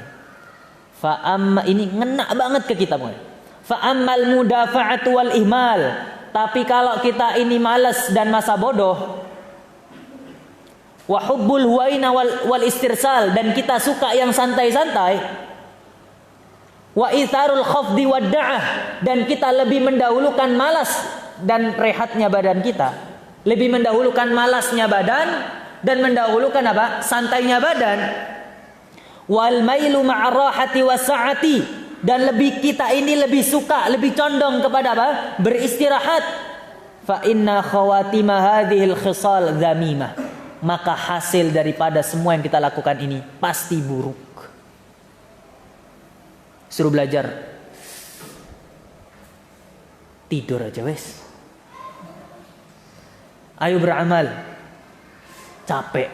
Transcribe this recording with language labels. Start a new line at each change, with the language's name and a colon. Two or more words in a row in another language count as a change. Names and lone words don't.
Indonesian: Ini ngena banget ke kita pokoknya.
Arabic: فأما المدافعة والإهمال.
Indonesian: Tapi kalau kita ini malas dan masa bodoh,
Arabic: وحب الهوينا والاسترسال,
Indonesian: dan kita suka yang santai-santai,
Arabic: وإيثار الخفض والدعة,
Indonesian: dan kita lebih mendahulukan malas dan rehatnya badan kita, lebih mendahulukan malasnya badan dan mendahulukan santainya badan,
Arabic: والميل مع الراحة والسعة,
Indonesian: dan kita ini lebih suka, lebih condong kepada beristirahat.
Arabic: فإن خواتيم هذه الخصال ذميمة,
Indonesian: maka hasil daripada semua yang kita lakukan ini pasti buruk. Suruh belajar, tidur aja wes. Ayo beramal, capek.